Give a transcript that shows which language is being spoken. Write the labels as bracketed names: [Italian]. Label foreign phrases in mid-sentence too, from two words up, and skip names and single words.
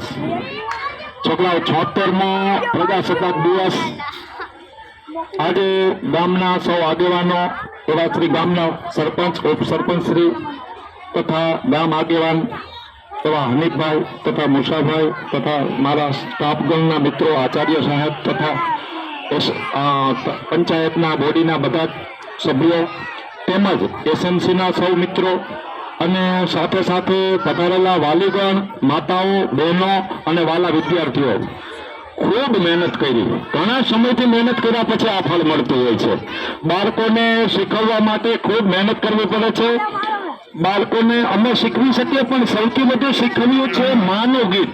[Gujarati] છોકરાઓ 76 પ્રજાસત્તાક દિવસ આજ ગામના સૌ આગેવાનો એવા શ્રી ગામના સરપંચ ઉપસરપંચ શ્રી તથા ગામ આગેવાન એવા હનીફ ભાઈ તથા મૂસા ભાઈ તથા મારા સ્ટાફગણના મિત્રો આચાર્ય સાહેબ તથા પંચાયતના બોડીના બધા સભ્યો તેમજ એસએમસીના સૌ મિત્રો અને સાથે સાથે પધારેલા વાલીગણ માતાઓ બહેનો અને વાલા વિદ્યાર્થીઓ ખૂબ મહેનત કરી, ઘણા સમયથી મહેનત કર્યા પછી આ ફળ મળતું હોય છે। બાળકોને શીખવવા માટે ખૂબ મહેનત કરવી પડે છે। બાળકોને અમે શીખવી શકીએ પણ સૌથી વધુ શીખવ્યું છે માનું ગીત।